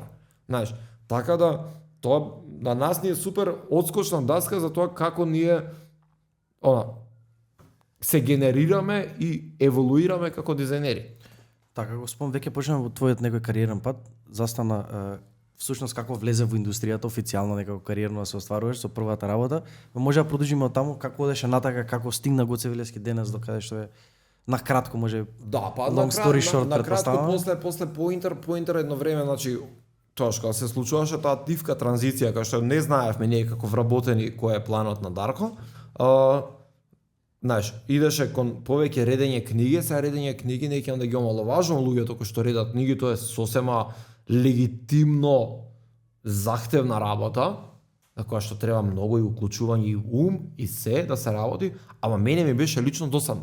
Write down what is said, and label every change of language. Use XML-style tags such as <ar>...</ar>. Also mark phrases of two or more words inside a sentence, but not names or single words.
<mk>Знаеш, така да тоа на нас ни е супер одскочна даска за тоа како ние се генерираме и еволуираме како дизајнери. Така го спомнам, веќе почнав во твојот некој кариерен пат, застана всушност како влезе во индустријата официјално некако кариерно да се остваруваш со првата работа. Може да продолжиме од таму како одеше натака, како стигна Гоце Вилевски денес до каде што е на кратко може. Да, па</mk> <en>long story short,</en> <mk>на кратко после Поинтер едно време, значи тоа што се случуваше таа тивка транзиција кај што не знаевме ние како вработени кој е планот на Дарко. Знаеш, идеше кон повеќе редење книги, сега редење книги не ќе да ги омаловажувам луѓето кои што редат книги, тоа е сосема легитимно захтевна работа, на која што треба многу и уклучување и ум и се да се работи, ама мене ми беше лично досадно.</mk>